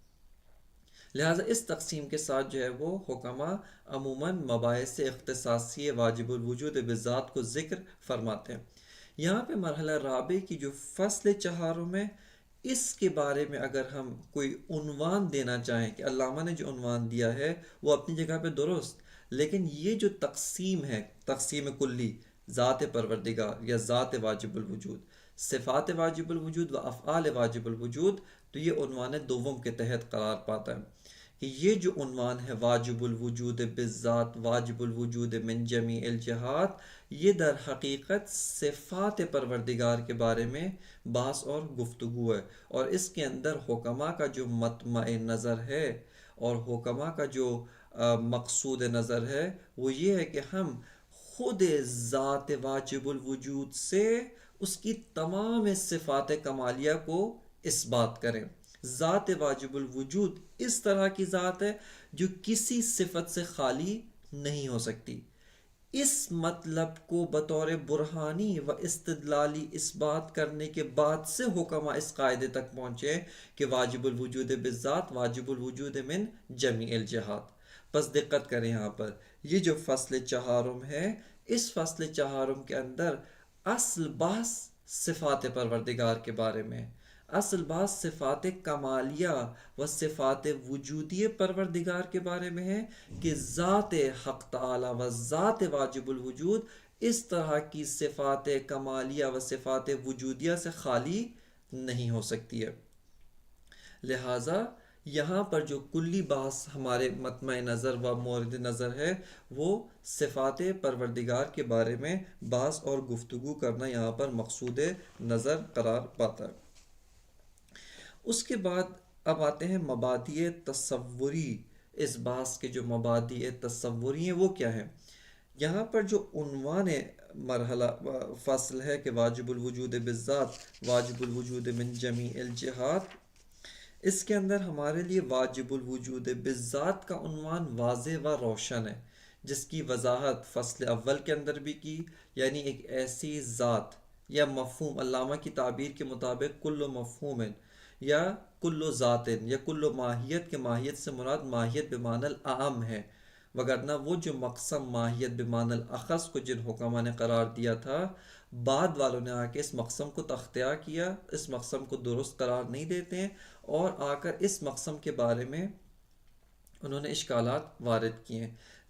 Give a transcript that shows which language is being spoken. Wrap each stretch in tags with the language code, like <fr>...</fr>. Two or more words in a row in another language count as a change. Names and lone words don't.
<ur>لہٰذا اس تقسیم کے ساتھ جو ہے وہ حکماء عموماً مباحث اختصاصی واجب الوجود بذات کو ذکر فرماتے ہیں. یہاں پہ مرحلہ رابع کی جو فصل چہارم ہے، اس کے بارے میں اگر ہم کوئی عنوان دینا چاہیں کہ علامہ نے جو عنوان دیا ہے وہ اپنی جگہ پہ درست، لیکن یہ جو تقسیم ہے، تقسیم کلی ذات پروردگار یا ذات واجب الوجود، صفات واجب الوجود و افعال واجب الوجود، تو یہ عنوان دوم کے تحت قرار پاتا ہے کہ یہ جو عنوان ہے</ur> <ar>واجب الوجود بالذات، واجب الوجود من جمیع الجہات،</ar> <ur>یہ در حقیقت صفات پروردگار کے بارے میں بحث اور گفتگو ہے. اور اس کے اندر حکماء کا جو مطمع نظر ہے اور حکماء کا جو مقصود نظر ہے وہ یہ ہے کہ ہم خود ذات واجب الوجود سے اس کی تمام صفات کمالیہ کو اس بات کریں. ذات واجب الوجود اس طرح کی ذات ہے جو کسی صفت سے خالی نہیں ہو سکتی. اس مطلب کو بطور برہانی و استدلالی اس بات کرنے کے بعد سے حکماء اس قاعدے تک پہنچے کہ</ur> <ar>واجب الوجود بالذات واجب الوجود من جمیع الجہات.</ar> <ur>پس دقت کریں، یہاں پر یہ جو فصل چہارم ہے، اس فصل چہارم کے اندر اصل بحث صفات پروردگار کے بارے میں، اصل بات صفات کمالیہ و صفات وجودی پروردگار کے بارے میں ہے کہ ذات حق تعالی و ذات واجب الوجود اس طرح کی صفات کمالیہ و صفات وجودیہ سے خالی نہیں ہو سکتی ہے. لہٰذا یہاں پر جو کلی بحث ہمارے مطمع نظر و مورد نظر ہے وہ صفات پروردگار کے بارے میں بحث اور گفتگو کرنا یہاں پر مقصود نظر قرار پاتا ہے. اس کے بعد اب آتے ہیں مبادئ تصوری. اس بحث کے جو مبادئ تصوری ہیں وہ کیا ہیں؟ یہاں پر جو عنوان مرحلہ فصل ہے کہ</ur> <ar>واجب الوجود بالذات واجب الوجود من جمیع الجہات،</ar> <ur>اس کے اندر ہمارے لیے واجب الوجود بالذات کا عنوان واضح و روشن ہے، جس کی وضاحت فصل اول کے اندر بھی کی. یعنی ایک ایسی ذات یا مفہوم، علامہ کی تعبیر کے مطابق کل مفہوم یا کل ذات یا کل ماہیت کے ماہیت سے مراد ماہیت بمعنی الاعم ہے، وگرنہ وہ جو مقسم ماہیت بمعنی الاخص کو جن حکماء نے قرار دیا تھا، بعد والوں نے آ کے اس مقسم کو تختیہ کیا، اس مقسم کو درست قرار نہیں دیتے ہیں، اور آ کر اس مقسم کے بارے میں انہوں نے اشکالات وارد کیے ہیں.</ur>